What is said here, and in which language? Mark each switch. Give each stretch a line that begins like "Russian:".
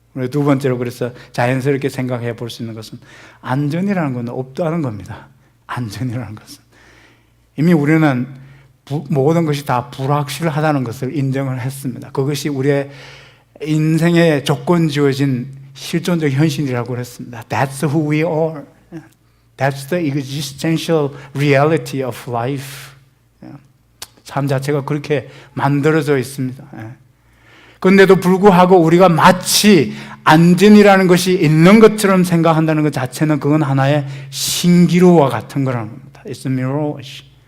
Korean: 두 번째로, 그래서 자연스럽게 생각해 볼 수 있는 것은 안전이라는 건 없다는 겁니다. 안전이라는 것은 이미 우리는 모든 것이 다 불확실하다는 것을 인정을 했습니다. 그것이 우리의 인생의 조건 지어진 실존적 현실이라고 했습니다.
English: That's who we are. That's the existential reality of life.
Korean: 삶 자체가 그렇게 만들어져 있습니다. 그런데도 불구하고 우리가 마치 안전이라는 것이 있는 것처럼 생각한다는 것 자체는 그건 하나의 신기루와 같은 거라는 겁니다.
English: It's a mirage.